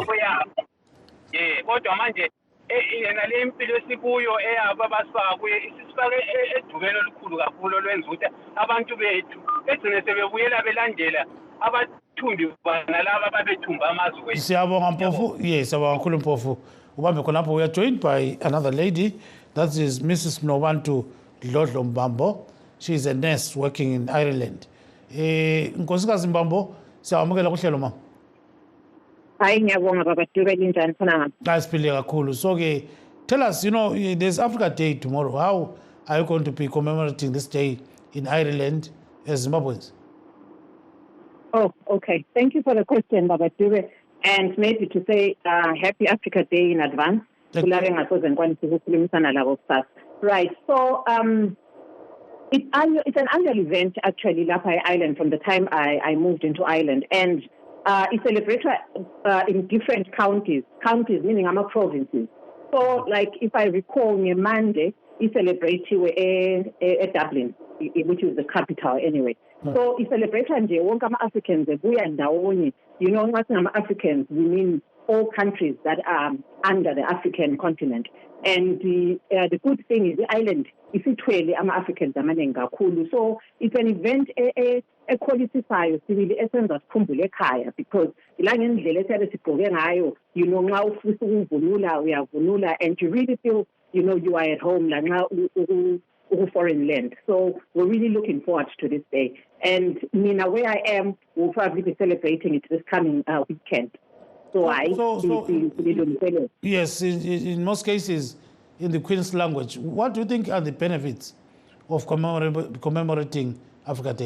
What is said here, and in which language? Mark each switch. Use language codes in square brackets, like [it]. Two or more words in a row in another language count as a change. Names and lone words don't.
[nd] kodwa manje yena le impilo esikuyo eyabo abasifaka kuye isifake edubeni olukhulu kakhulu olwenza ukuthi abantu bethu begcine sebebuyela belandela abathumbi bana laba babethumba amazwe. Siyabonga Mpofu. Yes, siyabonga kakhulu Mpofu. Ubambe khonapho. [en] We are joined by another lady. That is Mrs. Mnobantu Dlodlo Mbambo. She is a nurse working in Ireland. [nd] Nkosikazi Mbambo, siyamukela kuhlelo mama. Hayi ngiyabonga baba Dube linjani khona? Siphile kakhulu. [en] So ke tell us, there's Africa Day tomorrow. How are you going to be commemorating this day in Ireland as Zimbabweans? Oh, okay. Thank you for the question, Baba Dube. And maybe to say Happy Africa Day in advance. Right. So it's an annual event actually, Lapai Island, from the time I moved into Ireland. And it's celebrated in different counties meaning provinces. So like if I recall, Monday, it's celebrated at Dublin, which is the capital anyway. So it's celebrated [nd] nje wonke ama-Africans ebuya ndawonye. Nxa ngama-Africans, [en] we mean all countries that are under the African continent. And the good thing is the island [nd] isithwele ama-Africans amaningi kakhulu. [en] So it's an event [nd] ekholisisayo sibili esenza sikhumbule ekhaya, [en] because ila [nd] ngendlela esiyabe sigqoke ngayo, nxa ufisa ukuvunula uyavunula, [en] and you really feel you are at home [nd] la nxa [en] foreign land. So we're really looking forward to this day. And Mina, where I am, we'll probably be celebrating it this coming weekend. Yes, in most cases, in the Queen's language, what do you think are the benefits of commemorating Africa Day?